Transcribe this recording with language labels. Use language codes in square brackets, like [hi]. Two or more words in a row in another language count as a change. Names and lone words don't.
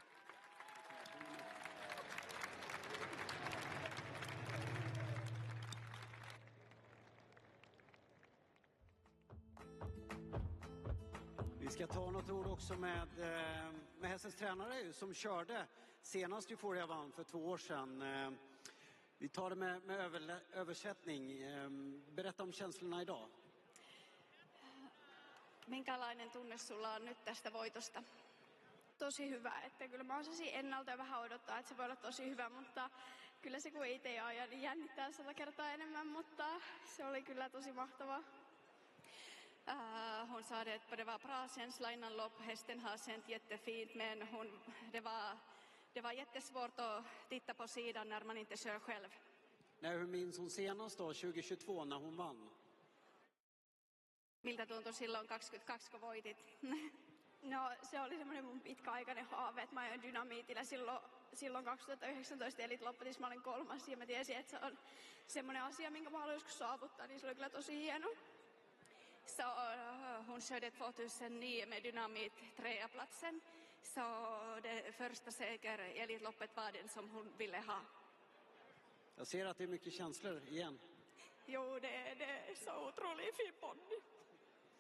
[sv] Vi ska ta något ord också med hästens tränare som körde senast Euphoria vann för 2 år sedan. Vi tar det med översättning. Berätta om känslorna idag. [fi] Minkälainen tunne sulla on nyt tästä voitosta? Tosi hyvä, että kyllä mä osasin ennalta jo vähän odottaa, että se voi olla tosi hyvä, mutta kyllä se kun itse ajan, niin jännittää 100 kertaa enemmän, mutta se oli kyllä tosi mahtavaa. [sv] Hon sa det, det var bra känsla innan lopp, hästen har känt jättefint, men det var jättesvårt att titta på sidan när man inte kör själv. Hur minns hon senast då, 2022, när hon vann? [fi] Miltä tuntui silloin 22, kun voitit? No, se oli semmoinen mun pitkäaikainen haave, että mä ajan Dynamiitillä silloin 2019 Elite Loppetissa mä olin 3. ja mä tiesin, että se on semmoinen asia, minkä mä haluan joskus saavuttaa, niin se oli kyllä tosi hieno. [sv] Så hon körde 2009 med Dynamit 3-platsen. Så det första seger i Elitloppet var den som hon ville ha. Jag ser att det är mycket känslor igen. Jo, det är så otroligt fin ponny.